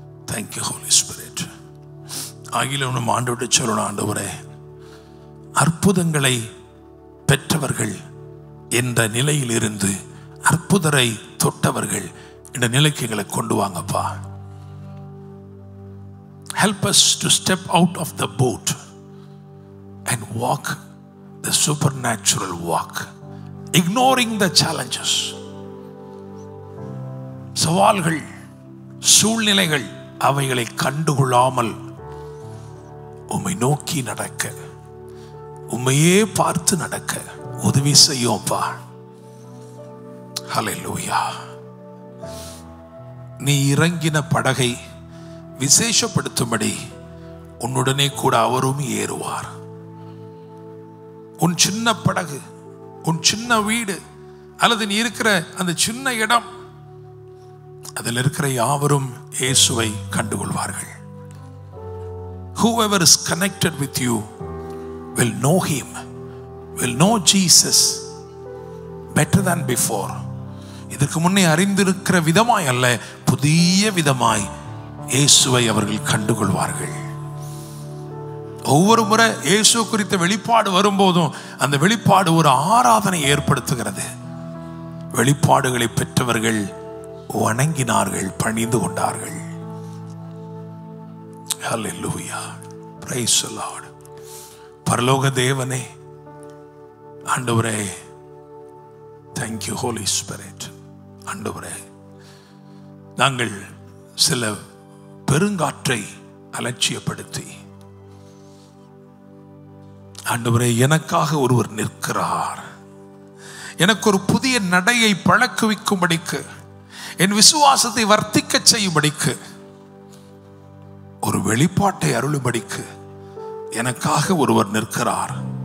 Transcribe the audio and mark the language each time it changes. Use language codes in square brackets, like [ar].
[en] Thank you Holy Spirit. [ta] ஆகிலும் நம்ம ஆண்டவரை சொல்லணும், ஆண்டவரே அற்புதங்களை பெற்றவர்கள் என்ற நிலையில் இருந்து அற்புதரை தொட்டவர்கள் என்ற நிலைக்கு எங்களை கொண்டு வாங்கப்பா. [en] Help us to step out of the boat and walk the supernatural walk, ignoring the challenges. [ta] சவால்கள், சூழ்நிலைகள் அவைகளை கண்டுகொள்ளாமல் உம்மை நோக்கி நடக்க, உம்மையே பார்த்து நடக்க உதவி செய்யோப்பா. ஹல்லேலூயா. நீ இறங்கின படகை விசேஷப்படுத்தும்படி உன்னுடனே கூட அவரும் ஏறுவார். உன் சின்ன படகு, உன் சின்ன வீடு, அல்லது நீ இருக்கிற அந்த சின்ன இடம், அதில் இருக்கிற யாவரும் இயேசுவை கண்டுகொள்வார்கள். [en] Whoever is connected with you will know him, will know Jesus better than before. [ta] இதற்கு முன்னே அறிந்திருக்கிற விதமாய் அல்ல, புதிய விதமாய் இயேசுவை அவர்கள் கண்டுகொள்வார்கள். ஒவ்வொரு முறை இயேசு குறித்த வெளிப்பாடு வரும்போதும் அந்த வெளிப்பாடு ஒரு ஆராதனை ஏற்படுத்துகிறது. வெளிப்பாடுகளை பெற்றவர்கள் வணங்கினார்கள், பணிந்து கொண்டார்கள். [en] Hallelujah. Praise the Lord. [ta] பரலோக தேவனே, ஆண்டவரே, [en] thank you Holy Spirit. [ta] ஆண்டவரே, நாங்கள் சில பெருங்காற்றை அலட்சியப்படுத்தி, ஆண்டவரே எனக்காக ஒருவர் நிற்கிறார், எனக்கு ஒரு புதிய நடையை பழக்குவிக்கும்படிக்கு, என் விசுவாசத்தை வர்த்திக்க செய்யும்படிக்கு, ஒரு வெளிப்பாட்டை அருளும்படிக்கு எனக்காக ஒருவர் நிற்கிறார்.